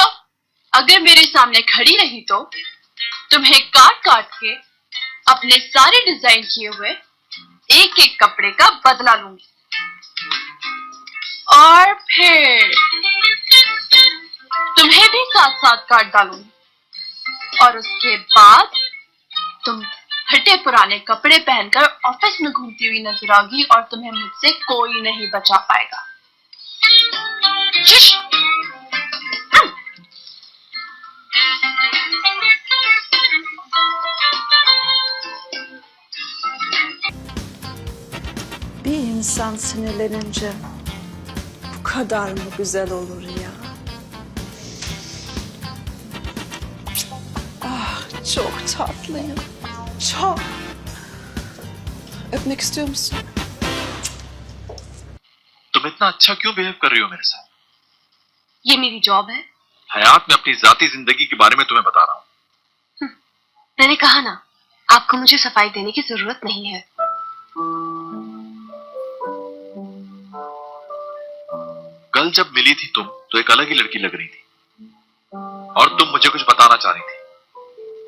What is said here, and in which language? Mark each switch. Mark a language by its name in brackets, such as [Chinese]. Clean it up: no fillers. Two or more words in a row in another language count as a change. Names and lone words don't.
[Hindi] अगर मेरे सामने खड़ी रही तो तुम्हें काट काट के अपने सारे डिजाइन किए हुए एक एक कपड़े का बदला लूंगी और फिर तुम्हें भी साथ साथ काट डालूंगी और उसके बाद तुम फटे पुराने कपड़े पहनकर ऑफिस में घूमती हुई नजर आओगी और तुम्हें मुझसे कोई नहीं बचा पाएगा। शिश! [Turkish] Bir insan sinirlenince bu kadar mı güzel olur ya? Ah, çok tatlıyım. Çok. Öpmek istiyor musun? [Hindi] तुम इतना अच्छा क्यों बिहेव कर रही हो मेरे साथ? ये मेरी जॉब है। हयात, मैं अपनी जाती जिंदगी के बारे में तुम्हें बता रहा हूं। मैंने कहा ना, आपको मुझे सफाई देने की जरूरत नहीं है। कल जब मिली थी तुम तो एक अलग ही लड़की लग रही थी और तुम मुझे कुछ बताना चाह रही थी।